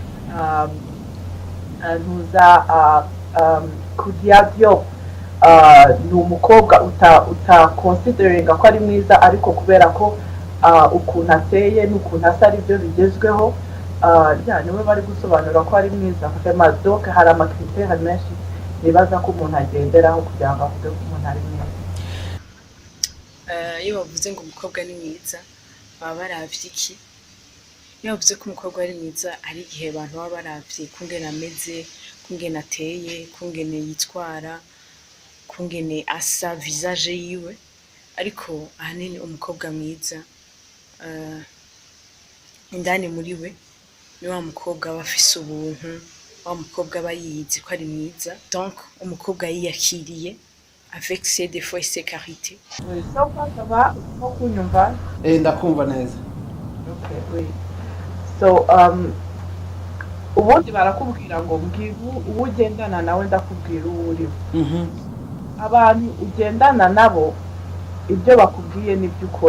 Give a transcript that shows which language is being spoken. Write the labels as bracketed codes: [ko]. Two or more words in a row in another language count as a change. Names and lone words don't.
[rw] Ntuza Kudia Diop ni umukobwa utaconsideringa ko ari mwiza ariko kubera ko ukuntu ateye n'ukuntu asa ari byo bigezweho, niwe bari gusobanura ko ari mwiza. Donc hari amakriteri menshi nibaza ko umuntu agenderaho kugira ngo avuge ko umuntu ari mwiza. [rn] Iyo bavuze ngo umukobwa ni mwiza baba baravye iki? Iyo bavuze ko umukobwa ari mwiza ari igihe abantu baba baravye kungena ameze, kungena ateye, kungene yitwara, kungene asa visage yiwe. Ariko ahanini umukobwa mwiza indani muri we ni wa mukobwa aba afise ubuntu, wa mukobwa aba yiyizi ko ari mwiza. [fr] Donc [rn] umukobwa yiyakiriye [fr] avec ses défauts et ses qualités. Ça va kunyumva? [rn] Ndakumva neza. [fr] Okay, oui. [rw] So ubundi barakubwira ngo mbwira uwo ugendana nawe ndakubwira uwo uri. Abantu ugendana nabo ibyo bakubwiye n'ibyo ukora.